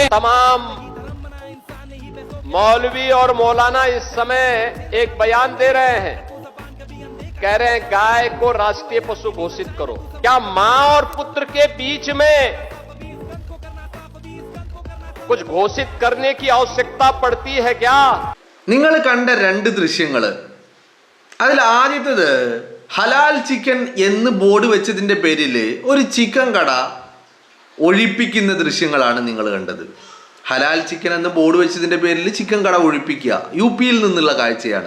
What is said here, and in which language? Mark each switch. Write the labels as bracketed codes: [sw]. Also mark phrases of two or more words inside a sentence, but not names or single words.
[hi] तमाम मौलवी और मौलाना इस समय एक बयान दे रहे हैं, कह रहे हैं गाय को राष्ट्रीय पशु घोषित करो। क्या मां और पुत्र के बीच में कुछ घोषित करने की आवश्यकता पड़ती है क्या? [ml] നിങ്ങൾ കണ്ട രണ്ട് ദൃശ്യങ്ങൾ, അതിൽ ആദ്യത്തേത് ഹലാൽ ചിക്കൻ എന്ന് ബോർഡ് വെച്ചതിന്റെ പേരിൽ ഒരു ചിക്കൻ കട ഒഴിപ്പിക്കുന്ന ദൃശ്യങ്ങളാണ് നിങ്ങൾ കണ്ടത്. ഹലാൽ ചിക്കൻ എന്ന് ബോർഡ് വെച്ചതിന്റെ പേരിൽ ചിക്കൻ കട ഒഴിപ്പിക്കുക യുപിയിൽ നിന്നുള്ള കാഴ്ചയാണ്.